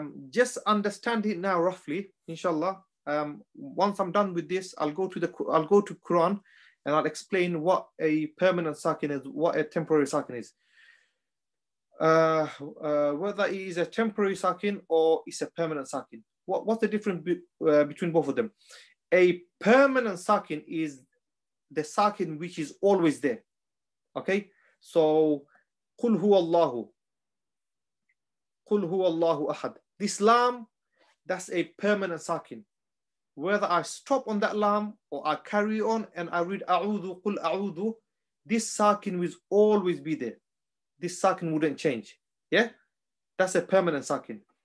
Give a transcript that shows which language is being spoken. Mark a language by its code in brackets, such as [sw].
[en] Just understand it now roughly, inshallah. Once I'm done with this, I'll go to Quran and I'll explain what a permanent sakin is, what a temporary sakin is. Whether it is a temporary sakin or it's a permanent sakin. What's the difference between both of them? A permanent sakin is the sakin which is always there. Okay, so [ar] قُلْ هُوَ اللَّهُ قُلْ هُوَ اللَّهُ أَحَدٌ. [en] This lam, that's a permanent sakin. Whether I stop on that lam or I carry on and I read a'udhu, qul a'udhu, this sakin will always be there. This sakin wouldn't change. Yeah, that's a permanent sakin.